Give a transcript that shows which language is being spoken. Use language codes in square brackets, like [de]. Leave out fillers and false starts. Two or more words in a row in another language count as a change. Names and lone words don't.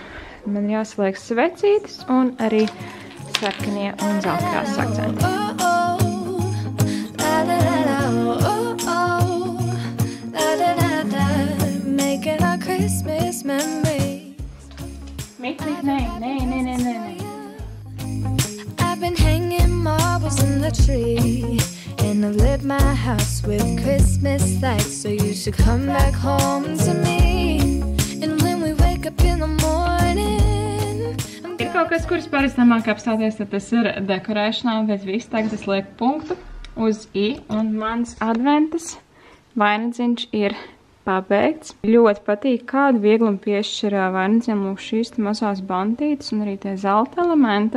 [lv] Man jāsaliek svecītes un arī sarkanie un zeltkrāsas akcenti. Miki, nē. [en] I've been hanging marbles in the tree, and I've lit my house with Christmas lights, so you should come back home to me. And when we wake up in the morning, [lv] ir kaut kas, kurus parasti nemāk apstāties, tad tas ir dekorēšanā, bet viss tagad es lieku punktu uz I, un mans adventas vainagdziņš ir pabeigts. Ļoti patīk, kādu vieglumu piešķir vainagdziņam lūk šīs mazās bantītes un arī tie zelta elementi.